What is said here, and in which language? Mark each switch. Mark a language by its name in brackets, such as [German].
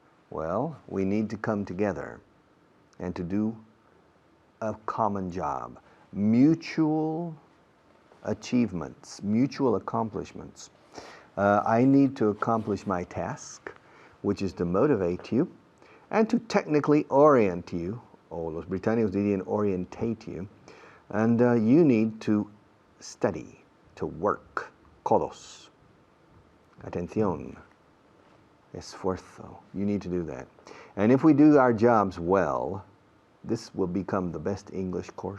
[English] Well, we need to come together and to do a common job. Mutual achievements, mutual accomplishments. I need to accomplish my task, which is to motivate you and to technically orient you. [Spanish] O los británicos dirían [English] orientate you. And you need to study, to work. [Spanish] Codos. Atención. Esfuerzo. [English] You need to do that. And if we do our jobs well, this will become the best English course in history. Okay? Help me. I want to achieve that.